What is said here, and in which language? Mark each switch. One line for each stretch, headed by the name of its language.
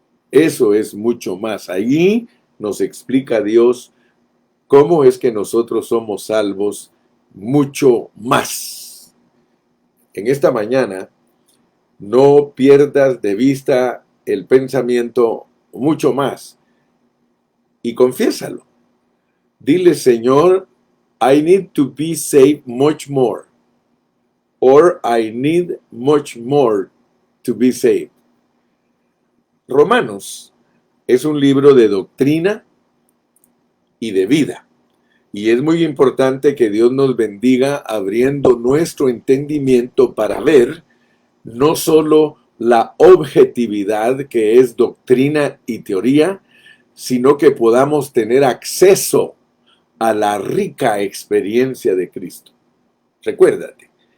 Spanish: Eso es mucho más. Allí nos explica Dios cómo es que nosotros somos salvos mucho más. En esta mañana, no pierdas de vista el pensamiento mucho más y confiésalo. Dile, Señor,
English: I need to be saved much more. Or I need much more to be saved.
Spanish: Romanos es un libro de doctrina y de vida. Y es muy importante que Dios nos bendiga abriendo nuestro entendimiento para ver no solo la objetividad que es doctrina y teoría, sino que podamos tener acceso a la rica experiencia de Cristo. Recuérdate,